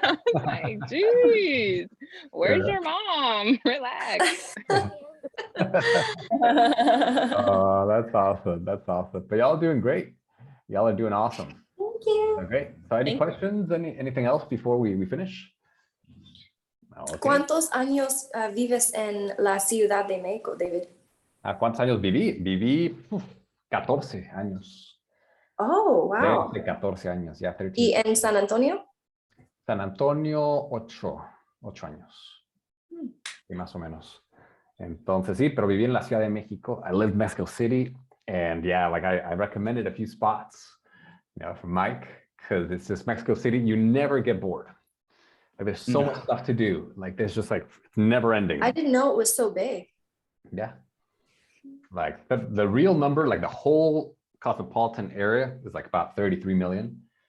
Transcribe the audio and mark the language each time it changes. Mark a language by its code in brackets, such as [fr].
[en] I was like, geez, where's your mom? Relax. Oh, that's awesome. That's awesome. But y'all are doing great. Y'all are doing awesome. Thank you. Okay. So any Thank you. questions? Anything else before we finish? Okay. [es] ¿Cuántos años vives en la Ciudad de México, David? ¿A cuántos años viví? Viví 14 años. Oh, wow. 14 años, ya 13. ¿Y en San Antonio? San Antonio, 8 años. Y más o menos. Entonces, sí, pero viví en la Ciudad de México. [en] I lived in Mexico City. And yeah, like I recommended a few spots, for Mike, because it's just Mexico City. You never get bored. Like, there's so much stuff to do. Like, there's just like, it's never ending. I didn't know it was so big. Yeah. Like the real number, like the whole cosmopolitan area is like about 33 million.